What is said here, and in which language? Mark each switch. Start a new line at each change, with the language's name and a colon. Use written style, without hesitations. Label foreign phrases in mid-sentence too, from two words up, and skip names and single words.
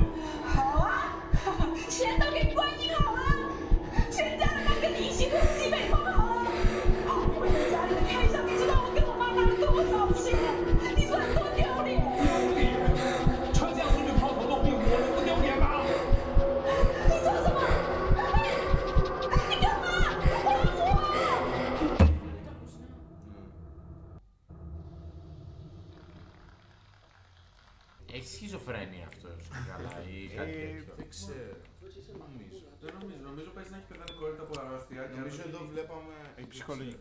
Chinese: 好啊，钱都给观音好了，全家人都跟你一起喝西北风好了。为了家里的开销，你知道我跟我妈拿了多少钱？你说有多丢脸？丢脸！穿这样出去抛头露面，我能不丢脸吗？你做什么？你干嘛？还我！
Greek: Έχει σχιζοφρένεια αυτό καλά ή κάτι τέτοιο. Δεν ξέρω. Δεν νομίζω παίζει να έχει πεθανικότητα από αρρώστια. Νομίζω εδώ βλέπαμε. Ψυχολογικό.